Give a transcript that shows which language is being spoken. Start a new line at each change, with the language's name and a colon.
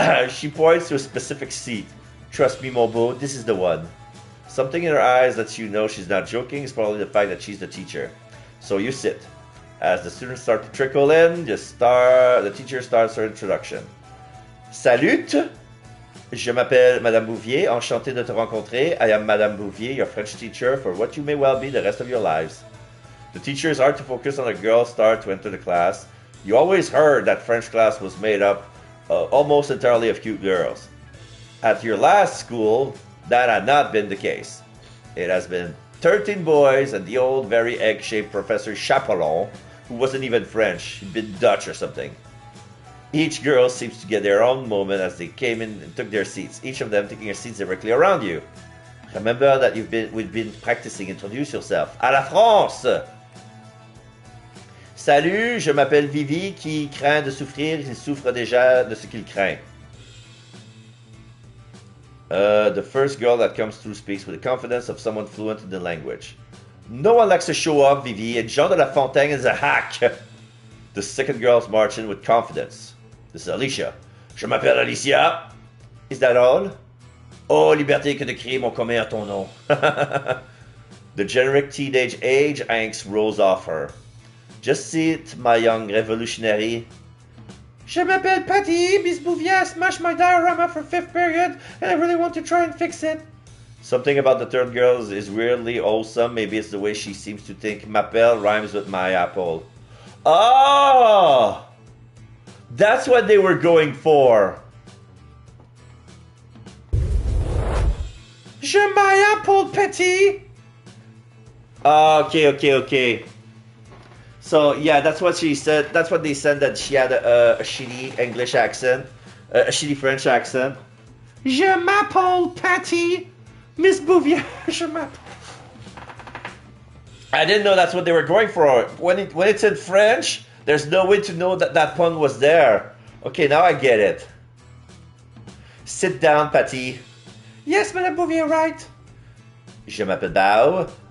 English: She points to a specific seat. Trust me,
French: mon beau,
English: this is the one. Something in her eyes lets you know she's not joking. It's probably the fact that she's the teacher. So you sit. As the students start to trickle in, the teacher starts her introduction.
French: Salut! Je m'appelle Madame Bouvier. Enchanté de te rencontrer.
English: I am Madame Bouvier, your French teacher for what you may well be the rest of your lives. The teacher is hard to focus on a girl start to enter the class. You always heard that French class was made up almost entirely of cute girls. At your last school, that had not been the case. It has been 13 boys and the old, very egg-shaped Professor Chaperon, who wasn't even French, he'd been Dutch or something. Each girl seems to get their own moment as they came in and took their seats, each of them taking their seats directly around you. Remember that we've been practicing. Introduce yourself.
French: À la France! Salut, je m'appelle Vivi, qui craint de souffrir, il souffre déjà de ce qu'il craint.
English: The first girl that comes through speaks with the confidence of someone fluent in the language. No one likes to show off, Vivi, and Jean de La Fontaine is a hack. The second girl's march in with confidence. This is Alicia.
French: Je m'appelle Alicia.
English: Is that all?
French: Oh, liberté que de crier mon commun à ton nom.
English: The generic teenage age angst rolls off her. Just see it, my young revolutionary.
French: Je m'appelle Patty.
English: Miss Bouvier smashed my diorama for 5th period, and I really want to try and fix it. Something about the third girl is weirdly wholesome. Maybe it's the way she seems to think m'appelle rhymes with my apple. Oh! That's what they were going for.
French: Je m'appelle Patty. Okay.
English: So yeah, that's what she said. That's what they said, that she had a shitty English accent, a shitty French accent.
French: Je m'appelle Patty, Miss Bouvier. Je m'appelle.
English: I didn't know that's what they were going for. When it's in French, there's no way to know that that pun was there. Okay, now I get it. Sit down, Patty. Yes, Madame Bouvier, right.
French: Je m'appelle Bao.